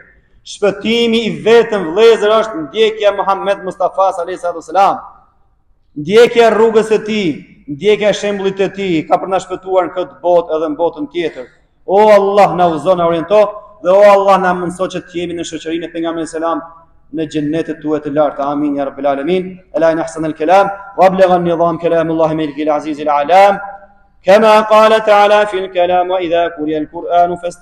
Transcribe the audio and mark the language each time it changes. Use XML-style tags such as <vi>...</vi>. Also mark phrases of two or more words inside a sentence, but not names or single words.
<sq>Shpëtimi i vetëm vëllezër është ndjekja e Muhammed Mustafa</sq> <ar>عليه السلام.</ar> <sq>Ndjekja rrugës së tij, ndjekja e shembullit të tij ka për na shpëtuar në këtë botë edhe në botën tjetër. O Allah, na udhëzo, na oriento dhe o Allah na mëso që të jemi në shoqërinë e pejgamberit selam në xhennetet tuaja të larta.</sq> <ar>آمين يا رب العالمين. ألا إن أحسن الكلام وأبلغ النظام كلام الله الملك العزيز العلام. كما قال تعالى في الكلام وإذا قرئ القرآن فاستمعوا</ar>